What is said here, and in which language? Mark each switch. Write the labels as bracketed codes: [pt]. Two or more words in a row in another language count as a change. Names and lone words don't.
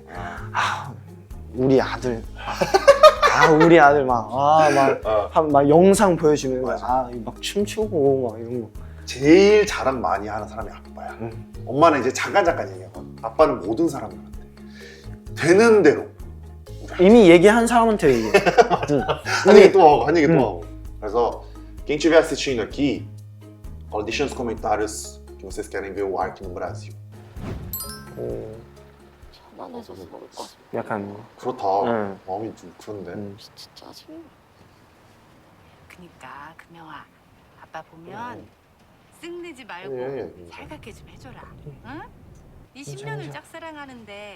[ko] 우리 아들 우리 아들 막 영상 보여주면서 막 춤추고 막 이런 거 제일 자랑 많이 하는 사람이 아빠야. 엄마는 이제 잠깐 얘기하거든. 아빠는 모든 사람들한테 되는 대로 이미 얘기한 사람한테 얘기해. 한 얘기 또 하고 한 얘기 또 하고. [pt] 그래서 quem estiver assistindo aqui, fala, deixa nos comentários que vocês querem ver o Ark no Brasil. [ko] 편안해서 먹을 거. 약간 그렇다. 마음이 좀 그런데. 진짜 짜증나. 그니까 금영아, 아빠 보면 쓱내지 말고 살갑게 좀 해줘라. 응? 이 10년을 짝사랑하는데